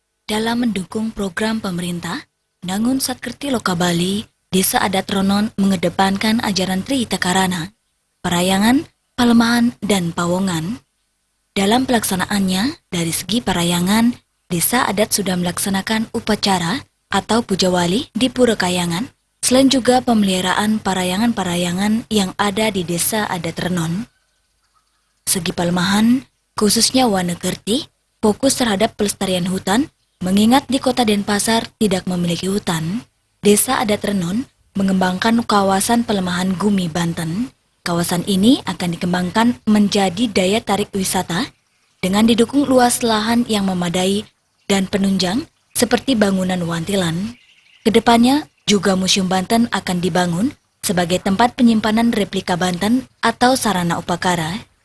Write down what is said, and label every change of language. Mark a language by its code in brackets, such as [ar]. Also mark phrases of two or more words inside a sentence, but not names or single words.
[id] Dalam mendukung program pemerintah, Nangun Satkerti Loka Bali, Desa Adat Renon mengedepankan ajaran Tri Takarana, Parayangan, Palemahan, dan Pawongan. Dalam pelaksanaannya, dari segi parayangan, Desa Adat sudah melaksanakan upacara atau puja wali di Pura Kayangan, selain juga pemeliharaan parayangan-parayangan yang ada di Desa Adat Renon. Segi Palemahan, khususnya Wanekerti, fokus terhadap pelestarian hutan, mengingat di kota Denpasar tidak memiliki hutan. Desa Adat Renon mengembangkan kawasan Pelemahan Gumi, Banten. Kawasan ini akan dikembangkan menjadi daya tarik wisata dengan didukung luas lahan yang memadai dan penunjang seperti bangunan wantilan. Kedepannya juga Museum Banten akan dibangun sebagai tempat penyimpanan replika Banten atau sarana upakara.